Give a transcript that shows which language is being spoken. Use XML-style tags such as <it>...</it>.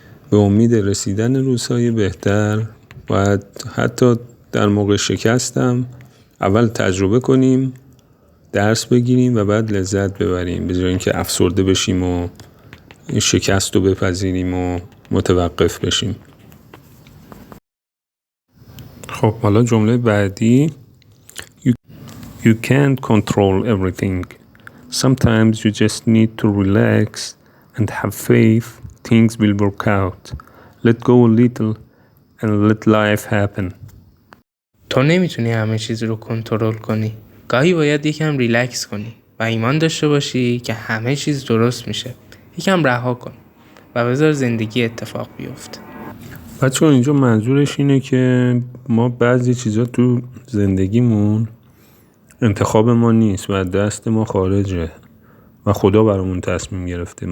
<fa>به امید رسیدن روزهای بهتر باید حتی در موقع شکستم اول تجربه کنیم، درس بگیریم و بعد لذت ببریم، به جای اینکه افسرده بشیم و شکست رو بپذیریم و متوقف بشیم. خب حالا جمله بعدی:</fa> <en>You can't control everything. Sometimes you just need to relax and have faith things will work out. Let go a little and let life happen.</en> <fa>تو نمیتونی همه چیز رو کنترل کنی. گاهی باید یکم ریلکس کنی و ایمان داشته باشی که همه چیز درست میشه. یکم رها کن و بذار زندگی اتفاق بیفته. بچه‌ها اینجا منظورش اینه که ما بعضی چیزا تو زندگیمون انتخاب ما نیست و دست ما خارجه و خدا برامون تصمیم گرفته.</fa>